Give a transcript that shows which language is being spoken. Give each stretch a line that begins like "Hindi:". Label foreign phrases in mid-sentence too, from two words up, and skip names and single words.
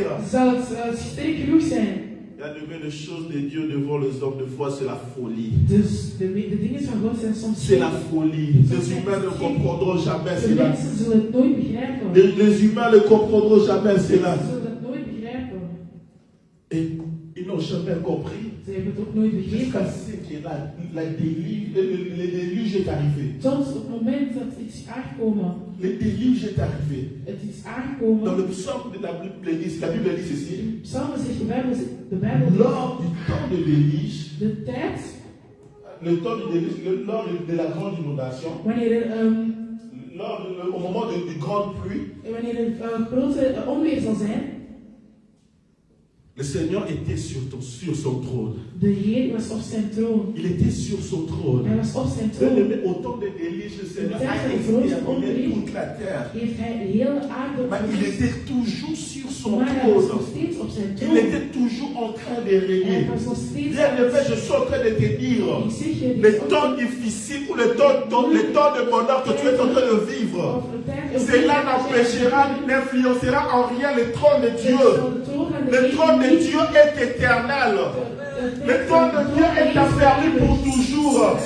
Dutch: Zal het sterk genoeg zijn?
French: Il y a de choses de Dieu devant les hommes de foi, c'est la folie.
Dutch: Dus de dingen van God zijn soms
French: C'est la folie. Les humains ne comprendront jamais
Dutch: de
French: cela.
Dutch: mensen zullen het nooit begrijpen.
French: Les humains ne comprendront jamais cela.
Dutch: Ze zullen het nooit begrijpen.
French: Et ils n'ont jamais compris.
Dutch: Ze hebben het ook nooit
French: Jusqu'à
Dutch: begrepen.
French: ce que le déluge est arrivé.
Dutch: Tot op het moment dat het is aangekomen.
French: Le déluge est arrivé.
Dutch: Het is
French: Dans
Dutch: aangekomen.
French: le psaume de la Bible dit ceci.
Dutch: Psalmen zegt de Bijbel
French: Lors du temps de déluge,
Dutch: de tijd
French: le temps du déluge, lors de la grande inondation, au moment de grande pluie,
Dutch: grote onweer zal zijn,
French: le Seigneur était sur son trône.
Dutch: de Heer was op zijn troon.
French: Il était sur son trône.
Dutch: Hij was op zijn troon.
French: Au temps de Élie, le Seigneur a exterminé toute la terre.
Dutch: Heeft hij de hele aarde
French: Mais il était toujours sur son
Dutch: maar hij was nog
French: trône.
Dutch: steeds op zijn troon.
French: Il était toujours en train de régner.
Dutch: Hij was nog steeds
French: Bien aimé, je suis en train de te dire, les temps difficiles ou les temps de bonheur que tu es en train de vivre, cela n'empêchera, n'influencera en rien le trône de Dieu. Le trône de Dieu est éternel. Le trône de Dieu est affermi pour toujours.